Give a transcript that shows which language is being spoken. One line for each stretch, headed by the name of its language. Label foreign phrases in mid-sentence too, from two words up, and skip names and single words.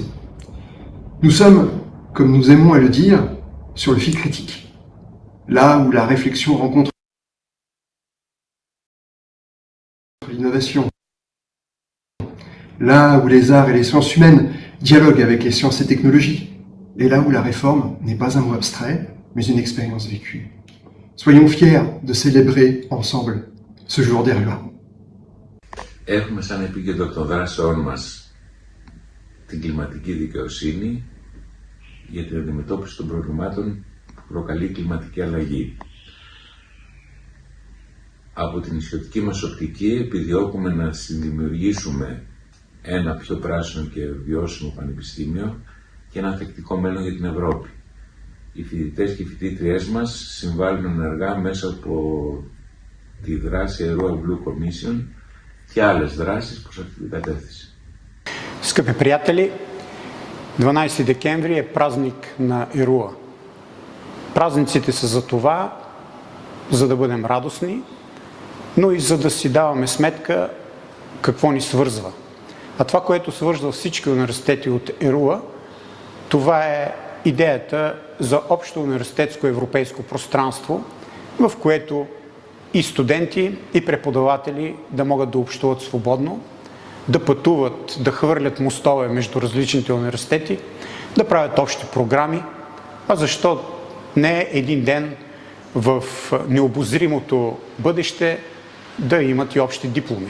French: Nous sommes, comme nous aimons à le dire, sur le fil critique, là où la réflexion rencontre l'innovation, là où les arts et les sciences humaines dialoguent avec les sciences et technologies, et là où la réforme n'est pas un mot abstrait, mais une expérience vécue. Soyons fiers de célébrer ensemble ce jour d'ERUA.
Greek: Έχουμε σαν επίκεντρο των δράσεών μας την κλιματική δικαιοσύνη για την αντιμετώπιση των προβλημάτων που προκαλεί η κλιματική αλλαγή. Από την ισιωτική μας οπτική επιδιώκουμε να συνδημιουργήσουμε ένα πιο πράσινο και βιώσιμο πανεπιστήμιο και ένα ανθεκτικό μέλλον για την Ευρώπη. Οι φοιτητές και οι φοιτήτριές μας συμβάλλουν ενεργά μέσα από τη δράση ERUA Blue Commission και άλλες δράσεις προς αυτή την κατεύθυνση.
Bulgarian: Скъпи приятели, 12 декември е празник на ERUA. Празниците са за това, за да бъдем радостни, но и за да си даваме сметка какво ни свързва. А това, което свързва всички университети от ERUA, това е идеята за общо университетско европейско пространство, в което и студенти, и преподаватели да могат да общуват свободно, да пътуват, да хвърлят мостове между различните университети, да правят общи програми, а защо не един ден в необозримото бъдеще да имат и общи дипломи.